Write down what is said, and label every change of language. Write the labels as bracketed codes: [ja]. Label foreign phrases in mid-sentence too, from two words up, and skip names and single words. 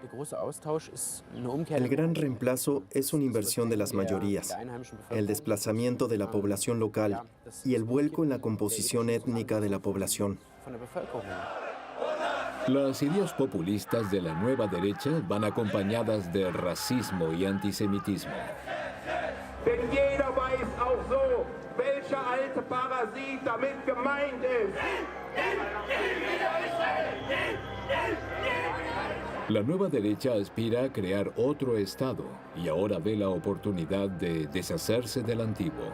[es] El gran reemplazo es una inversión de las mayorías, el desplazamiento de la población local y el vuelco en la composición étnica de la población. Las ideas populistas de la nueva derecha van acompañadas de racismo y antisemitismo. [de] Denn jeder weiß auch so, welcher alte Parasit damit gemeint ist. [es] La nueva derecha aspira a crear otro Estado y ahora ve la oportunidad de deshacerse del antiguo.